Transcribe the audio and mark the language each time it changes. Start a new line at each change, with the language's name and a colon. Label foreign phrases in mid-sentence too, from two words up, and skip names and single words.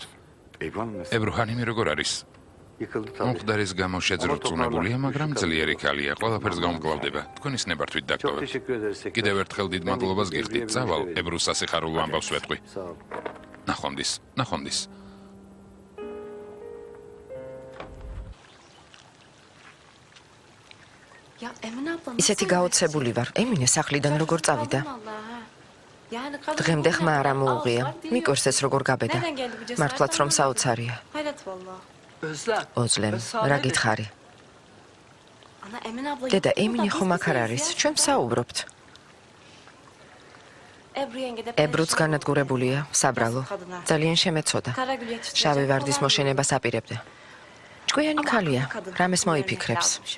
Georgian: ებრუჰანიმი როგორ არის? მომხდარის გამო შეძრწუნებულია, მაგრამ ძლიერი ქალია, ყველაფერს გამგლავდება. თქვენის ნებართვით დაგტოვებთ. კიდევ ერთხელ დიდ მადლობას გიხდით. წავალ, ებრუს სასიხარულო ამბავს ვეთყვი. ნახვამდის, ნახვამდის.
Turkish: Ya Emine abla
Georgian: ისეთი გაოცებული ვარ. ემინე სახლიდან როგორ წავიდა? დღემდე ხმა არ ამოუღია. მიკორს ეს როგორ გაბედა? მართლაც რომ საოცარია.
Turkish: Hayret valla. Özlem.
Georgian: ოზლემ,
Turkish: ben sana
Georgian: რა
Turkish: dedim.
Georgian: გითხარი? დედა, ემინე ხომ აქ არ არის? ჩვენ ვსაუბრობთ. ებრუც განადგურებულია, საბრალო. ძალიან შემეცოდა. შავი ვარდის მოშენებას აპირებდა. ჭკვიანი ქალია, რამეს მოიფიქრებს.